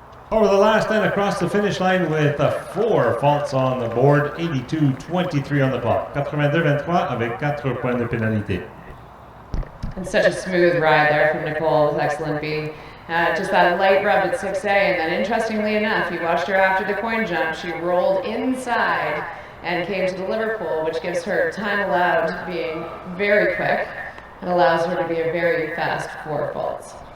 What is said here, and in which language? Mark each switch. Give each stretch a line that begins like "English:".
English: Over the last and across the finish line with 4 faults on the board, 82-23 on the clock.
French: 82-23 avec 4 points de pénalité.
English: And such a smooth ride there from Nicole with excellent B. Just that light rub at 6A, and then interestingly enough, you watched her after the coin jump, she rolled inside and came to the Liverpool, which gives her time allowed being very quick and allows her to be a very fast 4 faults.